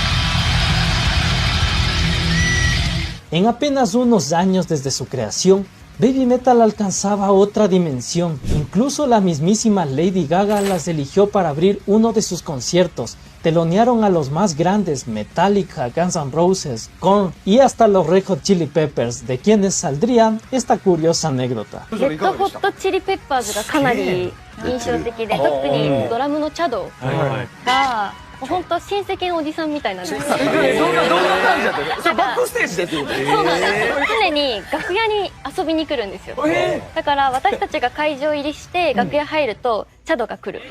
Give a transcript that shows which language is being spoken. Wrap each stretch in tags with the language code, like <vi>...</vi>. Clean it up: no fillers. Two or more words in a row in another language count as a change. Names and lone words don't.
<es>En apenas unos años desde su creación, Baby Metal alcanzaba otra dimensión. Incluso la mismísima Lady Gaga las eligió para abrir uno de sus conciertos. Telonearon a los más grandes, Metallica, Guns N' Roses, Korn y hasta los Red Hot Chili Peppers, de quienes saldría esta curiosa anécdota.</es> <ja>レッドホットチリペッパーズがかなり印象的で、特にドラムのチャドが本当親戚のおじさんみたいなんですよ。どんな感じだったの？それバックステージでってこと？そうなんです。常に楽屋に遊びに来るんですよ。だから私たちが会場入りして楽屋入るとチャドが来る。</ja>